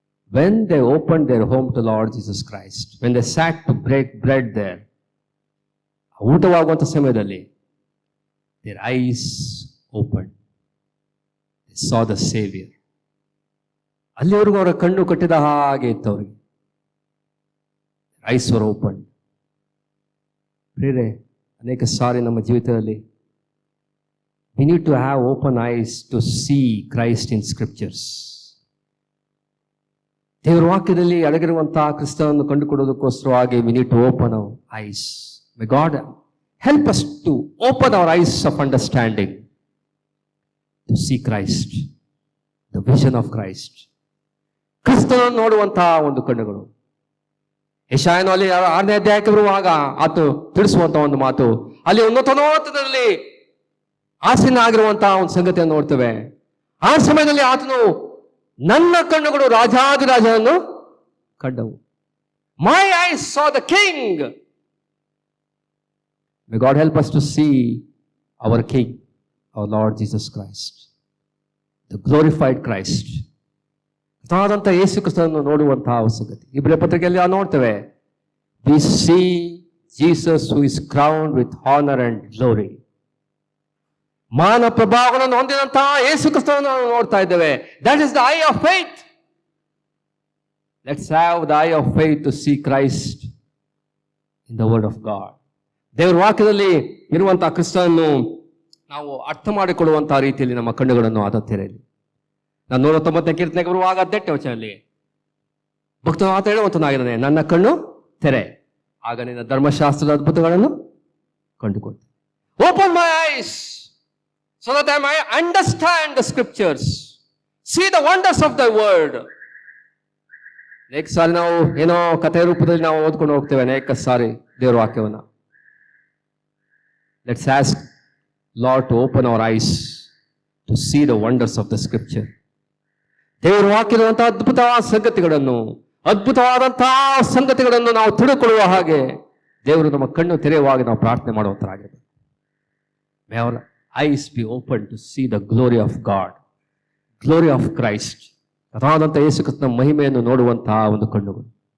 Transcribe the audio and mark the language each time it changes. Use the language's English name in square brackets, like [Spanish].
[English] when they opened their home to Lord Jesus Christ, when they sat to break bread there, [Kannada] ಊಟವಾಗುವಂತ ಸಮಯದಲ್ಲಿ [English] Their eyes open, they saw the saviour. [Kannada] ಅಲ್ಲಿವರೆಗೂ ಅವರ ಕಣ್ಣು ಕಟ್ಟಿದ ಹಾಗೆ ಇತ್ತು ಅವರಿಗೆ. [English] Eyes were open. [Kannada] ಪ್ರಿಯರೇ, ಅನೇಕ ಸಾರಿ ನಮ್ಮ ಜೀವಿತದಲ್ಲಿ [English] we need to have open eyes to see Christ in scriptures. [Kannada] ದೇವರ ವಾಕ್ಯದಲ್ಲಿ ಅಡಗಿರುವಂತಹ ಕ್ರಿಸ್ತನನ್ನು ಕಂಡುಕೊಳ್ಳೋದಕ್ಕೋಸ್ಕರವಾಗಿ [English] we need to open our eyes. May God help us to open our eyes of understanding to see Christ, the vision of Christ. [Kannada] ಕ್ರಿಸ್ತನನ್ನು ನೋಡುವಂತಹ ಒಂದು ಕಣ್ಣುಗಳು. ಯೆಶಾಯನು ಅಲ್ಲಿ 6ನೇ ಅಧ್ಯಾಯಕ್ಕೆ ಬರುವಾಗ ಆತ ತಿಳಿಸುವಂತ ಒಂದು ಮಾತು, ಅಲ್ಲಿ ಉನ್ನತೋನ್ನತದಲ್ಲಿ ಆಸೀನ ಆಗಿರುವಂತಹ ಒಂದು ಸಂಗತಿಯನ್ನು ನೋಡ್ತೇವೆ. ಆ ಸಮಯದಲ್ಲಿ ಆತನು ನನ್ನ ಕಣ್ಣುಗಳು ರಾಜಾದಿರಾಜನನ್ನು ಕಂಡವು. [English] My eyes saw the king. May God help us to see our king, our Lord Jesus Christ, the glorified Christ. [Kannada] ಆದಂತ ಯೇಸು ಕ್ರಿಸ್ತನನ್ನು ನೋಡುವಂತಹ ಸಂಗತಿ ಇಬ್ರಿಯ ಪತ್ರಿಕೆಯಲ್ಲಿ ನೋಡ್ತೇವೆ. [English] We see Jesus who is crowned with honor and glory. [Kannada] ಮಾನ ಪ್ರಭಾವಗಳನ್ನು ಹೊಂದಿದಂತಹ ಯೇಸು ಕ್ರಿಸ್ತನನ್ನು ನಾವು ನೋಡ್ತಾ ಇದ್ದೇವೆ. [English] That is the eye of faith. Let's have the eye of faith to see Christ in the word of God. [Kannada] ದೇವರ ವಾಕ್ಯದಲ್ಲಿ ಇರುವಂತಹ ಕ್ರಿಸ್ತನನ್ನು ನಾವು ಅರ್ಥ ಮಾಡಿಕೊಳ್ಳುವಂತಹ ರೀತಿಯಲ್ಲಿ ನಮ್ಮ ಕಣ್ಣುಗಳನ್ನು ಆತ ತೆರೆಯಲಿ. ನಾನು 190ನೇ ಕೀರ್ತನೆಗೆ ಬರುವಾಗ 18ನೇ ವಚನದಲ್ಲಿ ಭಕ್ತನು ಆತ ಹೇಳುವಂತನಾಗಿದ್ದಾನೆ, ನನ್ನ ಕಣ್ಣು ತೆರೆ, ಆಗ ನಿನ್ನ ಧರ್ಮಶಾಸ್ತ್ರದ ಅದ್ಭುತಗಳನ್ನು ಕಂಡುಕೊಳ್ತೇನೆ. [English] Open my eyes so that I might understand the scriptures, see the wonders of thy word. [Kannada] ಅನೇಕ ಸಾರಿ ನಾವು ಏನೋ ಕಥೆ ರೂಪದಲ್ಲಿ ನಾವು ಓದ್ಕೊಂಡು ಹೋಗ್ತೇವೆ ಅನೇಕ ಸಾರಿ ದೇವರ ವಾಕ್ಯವನ್ನ. [English] Let's ask Lord to open our eyes to see the wonders of the scripture. [Kannada] ದೇವರ ವಾಕ್ಯದಂತಹ ಅದ್ಭುತವಾದ ಸಂಗತಿಗಳನ್ನು ಅದ್ಭುತವಾದಂತಹ ಸಂಗತಿಗಳನ್ನು ನಾವು ತಿಳಿದುಕೊಳ್ಳುವ ಹಾಗೆ ದೇವರು ನಮ್ಮ ಕಣ್ಣು ತೆರೆಯುವಾಗ ನಾವು ಪ್ರಾರ್ಥನೆ ಮಾಡುವಂತರಾಗಿರ್ಬೇಕು. [English] May our eyes be open to see the glory of God, glory of Christ. [Kannada] ಅದಾದಂಥ ಯೇಸು ಕ್ರಿಸ್ತನ ಮಹಿಮೆಯನ್ನು ನೋಡುವಂತಹ ಒಂದು ಕಣ್ಣುಗಳು.